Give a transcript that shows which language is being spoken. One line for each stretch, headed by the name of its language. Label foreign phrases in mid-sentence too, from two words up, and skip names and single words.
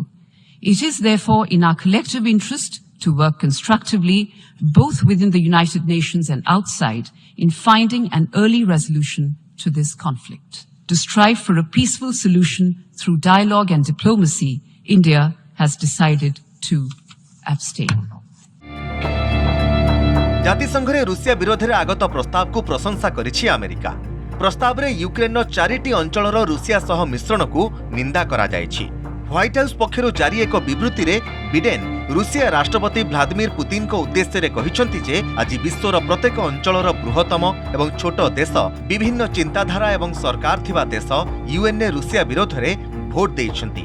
English: It is therefore in our collective interest to work constructively, both within the United Nations and outside, in finding an early resolution to this conflict. To strive for a peaceful solution through dialogue and diplomacy, India has decided to abstain.
Odia: ଜାତିସଂଘରେ ରୁଷିଆ ବିରୋଧରେ ଆଗତ ପ୍ରସ୍ତାବକୁ ପ୍ରଶଂସା କରିଛି ଆମେରିକା। ପ୍ରସ୍ତାବରେ ୟୁକ୍ରେନ୍ର 4ଟି ଅଞ୍ଚଳର ରୁଷିଆ ସହ ମିଶ୍ରଣକୁ ନିନ୍ଦା କରାଯାଇଛି। ହ୍ୱାଇଟ୍ ହାଉସ୍ ପକ୍ଷରୁ ଜାରି ଏକ ବିବୃତ୍ତିରେ ବିଡେନ୍ ରୁଷିଆ ରାଷ୍ଟ୍ରପତି ଭ୍ଲାଦିମିର ପୁତିନଙ୍କ ଉଦ୍ଦେଶ୍ୟରେ କହିଛନ୍ତି ଯେ ଆଜି ବିଶ୍ୱର ପ୍ରତ୍ୟେକ ଅଞ୍ଚଳର ବୃହତ୍ତମ ଏବଂ ଛୋଟ ଦେଶ ବିଭିନ୍ନ ଚିନ୍ତାଧାରା ଏବଂ ସରକାର ଥିବା ଦେଶ ୟୁଏନ୍ରେ ରୁଷିଆ ବିରୋଧରେ ଭୋଟ ଦେଇଛନ୍ତି।